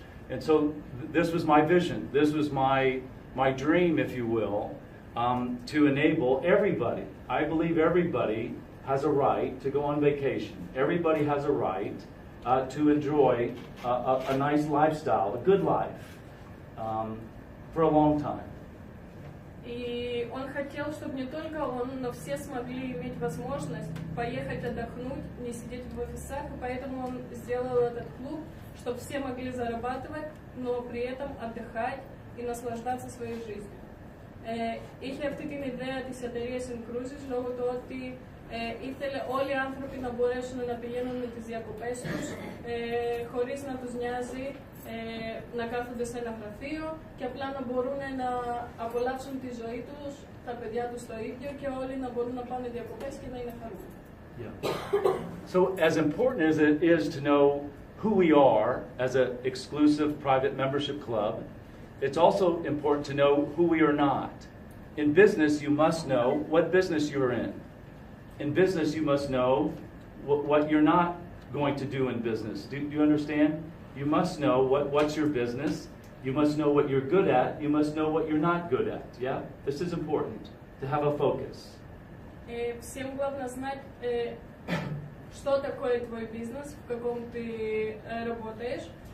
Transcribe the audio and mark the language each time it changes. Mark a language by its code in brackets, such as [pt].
[en] And so this was my vision, this was my dream, if you will, to enable everybody. I believe everybody has a right to go on vacation. Everybody has a right to enjoy a nice lifestyle, a good life, for a long time. [ru] И он хотел, чтобы не только он, но все смогли иметь возможность поехать отдохнуть, не сидеть в офисах, и поэтому он сделал этот клуб, чтобы все могли зарабатывать, но при этом отдыхать и наслаждаться своей жизнью. [el] Είχε αυτή την ιδέα της εταιρείας InCruises λόγω του ότι ήθελε όλοι οι άνθρωποι να μπορέσουν να πηγαίνουν με τις διακοπές τους χωρίς να τους νοιάζει να κάθονται σε ένα γραφείο και απλά να μπορούν να απολαύσουν τη ζωή τους, τα παιδιά τους το ίδιο και όλοι να μπορούν να πάνε διακοπές και να είναι χαρούμενοι. [en] Yeah. So as important as it is to know who we are as an exclusive private membership club, it's also important to know who we are not. In business, you must know what business you're in. In business, you must know what you're not going to do in business. Do you understand? You must know what's your business. You must know what you're good at. You must know what you're not good at. Yeah? This is important, to have a focus. [ru] Всем главное знать, что такое твой бизнес, в каком ты работаешь.